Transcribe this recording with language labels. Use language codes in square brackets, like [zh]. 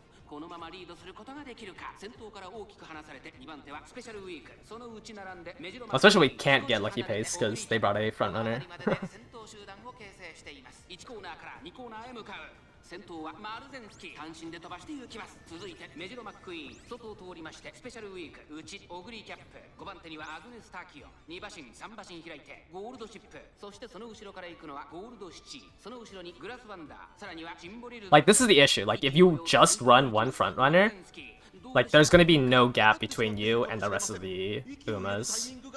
[ja] このままリードすることができるか先頭から大きく離されて2番手はスペシャルウィークそのうち並んでメジロマ [en] Especially we can't get lucky pace because they brought a front runner. [ja] 先頭集団を形成しています1コーナーから2コーナーへ向かう先頭はマルゼンスキー単身で飛ばして行きます。続いてメジロマックイーン外を通りましてスペシャルウィーク内オグリーキャップ5番手にはアグネスターキオ2馬身3馬身開いてゴールドシップそしてその後ろから行くのはゴールドシチーその後ろにグラスワンダーさらにはシンボリル [en] Like, this is the issue. Like, if you just run one front runner, like, there's gonna be no gap between you and the rest of the Umas.